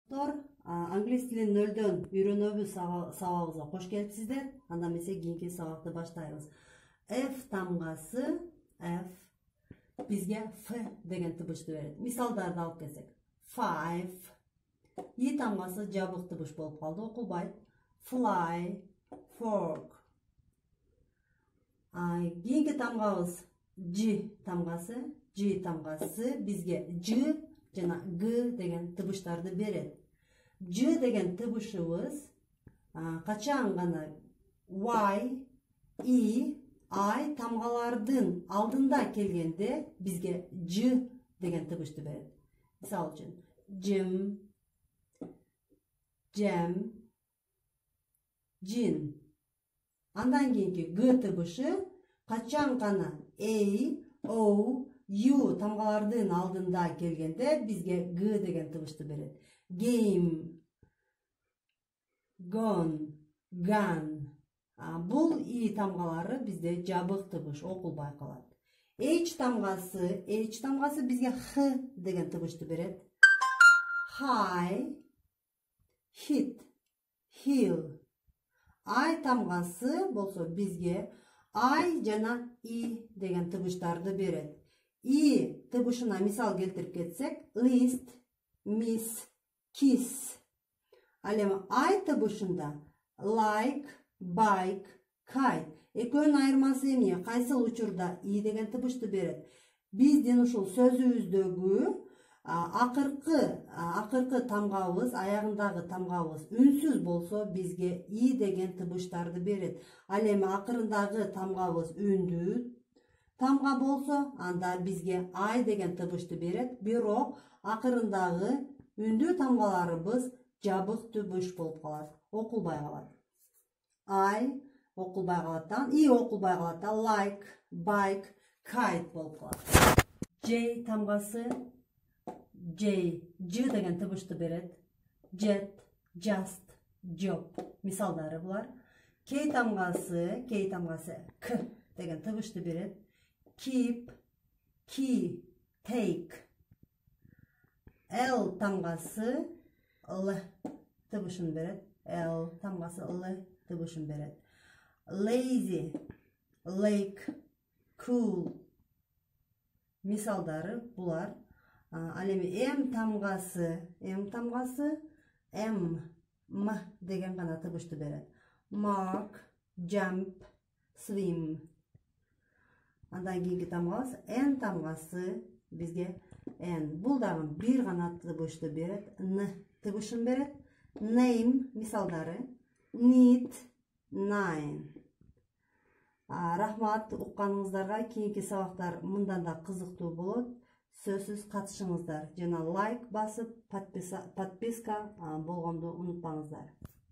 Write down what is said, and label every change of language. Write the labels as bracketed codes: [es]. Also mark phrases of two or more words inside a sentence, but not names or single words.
[ky] Англис тилин нөлдөн үйрөнөбүз сабагыбызга кош келипсиздер. Анда эмесе кийинки сабакты баштайбыз. F тамгасы F бизге F деген тыбышты берет. Мисалдарды алып келсек. 5. I тамгасы жабык тыбыш болуп калды, окулбайт. [en] Fly, fork. [ky] Кийинки тамгабыз G тамгасы. G тамгасы бизге J жана G деген тыбыштарды берет. J деген тыбышыбыз качан гана Y, I, I тамгалардын алдында келгенде бизге J деген тыбышты берет. Мисал үчүн [en] Jim, Jam, Jin. [ky] Андан кийинки G тыбышы качан гана A, O, U тамгалардын алдында келгенде бизге G деген тыбышты берет. [en] Game, gone, gun. [ky] Бул I тамгалары бизде жабык тыбыш, окулбай калат. H тамгасы бизге Х деген тыбышты берет. [en] High, hit, heel. [ky] I тамгасы болсо бизге I жана I деген тыбыштарды берет. I тыбышына мисал келтирип кетсек, [en] list, miss, kiss. [ky] Ал эми I тыбышында [en] like, bike, kite. [ky] Экөөнүн айырмасы эмне? Кайсыл учурда I деген тыбышты берет? Биздин ушул сөзүбүздөгү акыркы тамгабыз, аягындагы тамгабыз үнсүз болсо бизге I деген тыбыштарды берет. Ал эми акырындагы тамгабыз үндүү тамга болсо, анда бизге I деген тыбышты берет. Бирок акырындагы үндүү тамгаларыбыз жабык тыбыш болуп калат, окулбай калат. I окулбай калат, I окулбай калат, [en] like, bike, kite [ky] болуп калат. J тамгасы J деген тыбышты берет. [en] Jet, just, job. [ky] Мисалдары булар. K тамгасы K деген тыбышты берет. [en] Keep, key, take. [ky] L тамгасы L тыбышын берет. L тамгасы L тыбышын берет. [en] Lazy, lake, cool. [ky] Мисалдары булар. Ал эми M тамгасы M деген гана тыбышты берет. [en] Mark, jump, swim. [ky] Андан кийинки тамгабыз N тамгасы бизге N. Бул дагы бир гана тыбышты берет. N тыбышын берет. Name мисалдары [en] need, nine. [ky] Рахмат укканыңыздарга. Кийинки сабактар мындан да кызыктуу болот. Сөзсүз катышыңыздар жана лайк басып, подписка болгонду унутпаңыздар.